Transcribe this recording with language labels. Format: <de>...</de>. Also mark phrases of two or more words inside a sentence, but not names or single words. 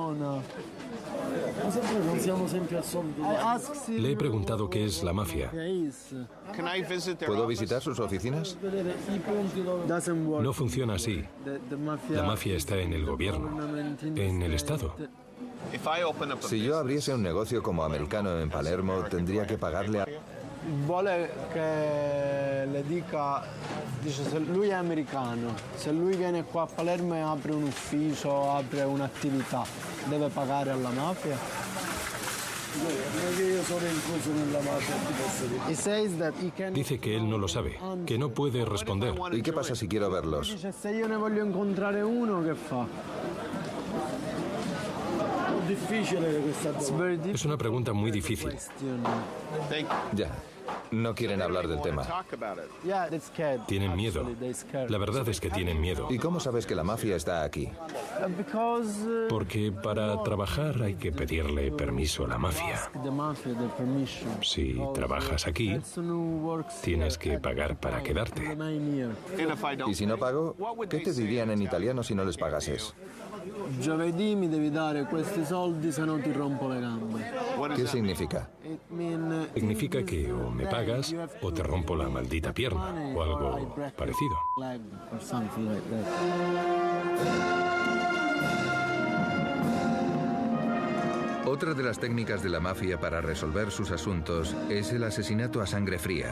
<es>Le he preguntado qué es la mafia. ¿Puedo visitar sus oficinas? No funciona así. La mafia está en el gobierno, en el Estado. Si yo abriese un negocio como americano en Palermo, tendría que pagarle a...</es> <it>Vuole che le dica, dice, se lui è americano, se lui viene qua a Palermo e apre un ufficio, apre un'attività, deve pagare alla mafia?</it> <es>Dice que él no lo sabe, que no puede responder. ¿Y qué pasa si quiero verlos?</es> <it>Dice, se io ne voglio incontrare uno, che fa?</it> <es>Es una pregunta muy difícil. Ya, no quieren hablar del tema. Tienen miedo. La verdad es que tienen miedo. ¿Y cómo sabes que la mafia está aquí? Porque para trabajar hay que pedirle permiso a la mafia. Si trabajas aquí, tienes que pagar para quedarte. ¿Y si no pago? ¿Qué te dirían en italiano si no les pagases?</es> <it>Giovedì mi devi dare questi soldi, se no ti rompo le gambe.</it> <es>¿Qué significa? Significa que o me pagas o te rompo la maldita pierna o algo parecido. Otra de las técnicas de la mafia para resolver sus asuntos es el asesinato a sangre fría.</es>